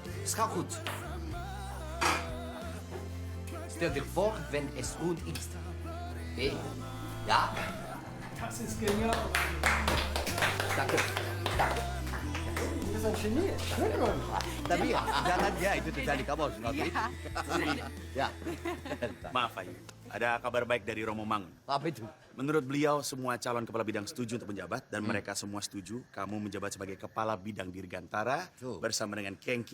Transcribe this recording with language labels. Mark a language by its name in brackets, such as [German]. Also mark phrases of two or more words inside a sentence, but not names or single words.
[German] Schau gut. Stell dir vor, wenn es rund ist. Okay? Ja? Das ist genial. Danke. Danke. Das ist ein Genie. [Indonesian] Tapi jangan dia itu terjadi, kamu harus ngerti. Ya. Maaf, Ayu. Ada kabar baik dari Romo Mangun. Apa itu? Menurut beliau, semua calon kepala bidang setuju untuk menjabat dan mereka semua setuju kamu menjabat sebagai kepala bidang Dirgantara bersama dengan Kengki.